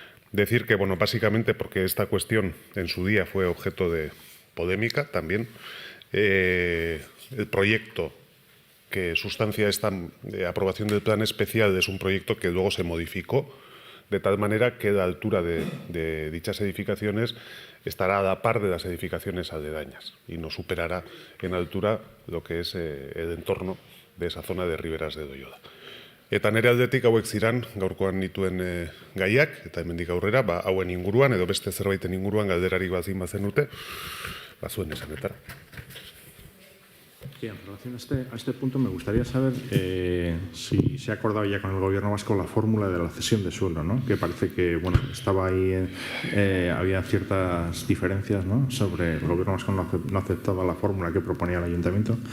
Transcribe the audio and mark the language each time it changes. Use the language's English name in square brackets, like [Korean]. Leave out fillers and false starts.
[Spanish] Decir que, básicamente porque esta cuestión en su día fue objeto de polémica también, el proyecto que sustancia esta aprobación del plan especial es un proyecto que luego se modificó de tal manera que la altura de dichas edificaciones estará a la par de las edificaciones aledañas y no superará en altura lo que es el entorno de esa zona de Riberas de Doyola. [Basque] Eta nire aldetik hauek ziren gaurkoan nituen gaiak, eta hemendik aurrera, hauen inguruan, edo beste zerbaiten inguruan galderarik bazin bazenute, zuen esanetara. [Spanish] Sí, en relación a este punto me gustaría saber si se ha acordado ya con el Gobierno vasco la fórmula de la cesión de suelo, ¿no? Que parece que estaba ahí, había ciertas diferencias, ¿no? Sobre el Gobierno vasco no aceptaba la fórmula que proponía el Ayuntamiento.